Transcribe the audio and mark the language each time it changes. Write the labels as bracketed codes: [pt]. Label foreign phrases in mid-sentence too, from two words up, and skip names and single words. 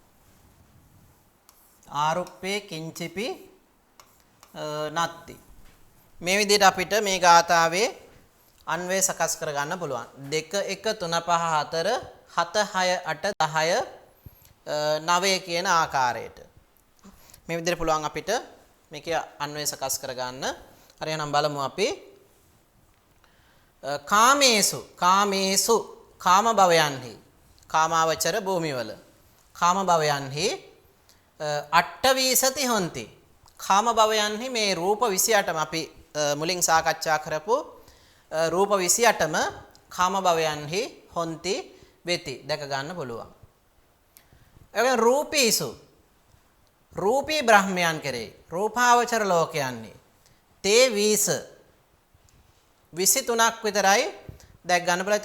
[si] මේ විදිහට අපිට මේ ගාථාවේ අන්වය සකස් කර ගන්න පුළුවන්. 2 1 3 5 4 7 6 8 10 9 කියන ආකාරයට මේ විදිහට පුළුවන් අපිට මේකේ අන්වය සකස් කර ගන්න. හරි එහෙනම් බලමු අපි. කාමේසු කාම භවයන්හි කාමාවචර භූමිවල කාම භවයන්හි [pi] අට්ඨවීසති හොಂತಿ. [si] කාම භවයන්හි මේ රූප 28ම අපි මුලින් සාකච්ඡා කරපු රූප 28ම කාම භවයන්හි හොಂತಿ වෙති දැක ගන්න පුළුවන්. එවෙන් රූපී බ්‍රහ්මයන් කෙරේ රූපාවචර ලෝකයන්හි තේ 23ක් විතරයි දැක් ගන්න බලා.